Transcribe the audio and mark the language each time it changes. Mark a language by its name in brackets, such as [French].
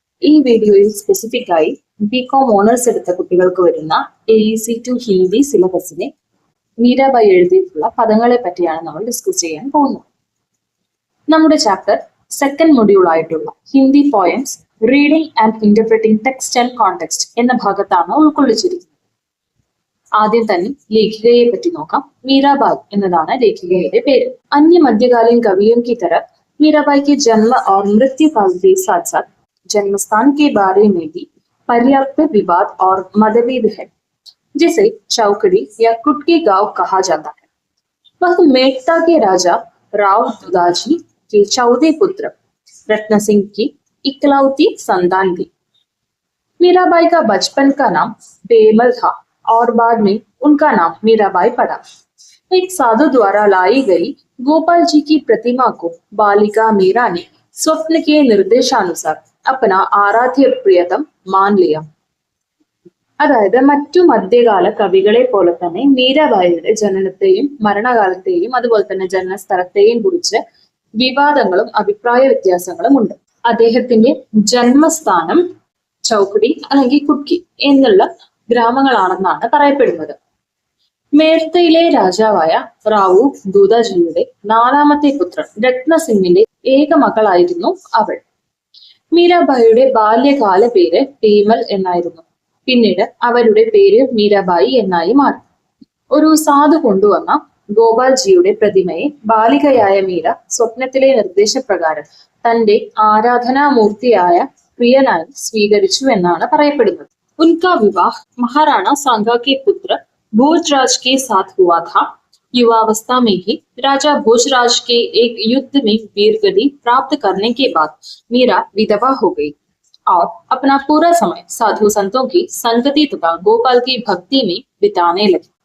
[Malayalam] ഈ വീഡിയോയിൽ സ്പെസിഫിക് ആയി ബികോം ഓണേഴ്സ് എടുത്ത കുട്ടികൾക്ക് വരുന്ന AEC2 ഹിന്ദി സിലബസിനെ മീരാബായി എഴുതിയിട്ടുള്ള പദങ്ങളെ പറ്റിയാണ് നമ്മൾ ഡിസ്കസ് ചെയ്യാൻ പോകുന്നത്. നമ്മുടെ ചാപ്റ്റർ സെക്കൻഡ് മൊഡ്യൂൾ ആയിട്ടുള്ള Hindi poems reading and interpreting text and context എന്ന ഭാഗത്താണ് ഉൾക്കൊള്ളിച്ചിരിക്കുന്നത്. ആദ്യം തന്നെ ലേഖികയെ പറ്റി നോക്കാം. मीराबाई എന്നതാണ് ലേഖികയുടെ പേര്. [Hindi] अन्य मध्यकालीन कवियों की तरह मीराबाई के जन्म और मृत्यु काल के साथ साथ जन्म स्थान के बारे में भी पर्याप्त विवाद और मतभेद है, जिसे चौकड़ी या कुटकी गांव कहा जाता है। वह मेड़ता के राजा राव दुदाजी के 14 पुत्र रत्न सिंह की इकलौती संतान थी। मीराबाई का बचपन का नाम बेमल था और बाद में उनका नाम मीराबाई पड़ा। एक साधु द्वारा लाई गई गोपाल जी की प्रतिमा को बालिका मीरा ने स्वप्न के निर्देशानुसार अपना आराध्य प्रियतम मान लिया. [Malayalam] അതായത് മറ്റു മധ്യകാല കവികളെ പോലെ തന്നെ മീരാബായിയുടെ ജനനത്തെയും മരണകാലത്തെയും അതുപോലെ തന്നെ ജനന സ്ഥലത്തെയും കുറിച്ച് വിവാദങ്ങളും അഭിപ്രായ വ്യത്യാസങ്ങളും ഉണ്ട്. അദ്ദേഹത്തിന്റെ ജന്മസ്ഥാനം ചൗക്കടി അല്ലെങ്കിൽ കുട്ക്കി എന്നുള്ള ഗ്രാമങ്ങളാണെന്നാണ് പറയപ്പെടുന്നത്. മേർത്തയിലെ രാജാവായ റാവു ദൂതാജിയുടെ 4ാമത്തെ പുത്രൻ രത്നസിംഗിന്റെ ഏക മകളായിരുന്നു അവൾ. മീരാബായിയുടെ ബാല്യകാല പേര് പേമൽ എന്നായിരുന്നു. പിന്നീട് അവരുടെ പേര് മീരാബായി എന്നായി മാറി. ഒരു സാധു കൊണ്ടുവന്ന ഗോപാൽജിയുടെ പ്രതിമയെ ബാലികയായ മീര സ്വപ്നത്തിലെ നിർദ്ദേശപ്രകാരം തന്റെ ആരാധനാമൂർത്തിയായ പ്രിയനായി സ്വീകരിച്ചു എന്നാണ് പറയപ്പെടുന്നത്. [Hindi] उनका विवाह महाराणा सांगा के पुत्र भोजराज के साथ हुआ था। युवावस्था में ही राजा भोजराज के एक युद्ध में वीरगति प्राप्त करने के बाद मीरा विधवा हो गई और अपना पूरा समय साधु संतों की संगति तथा गोपाल की भक्ति में बिताने लगी.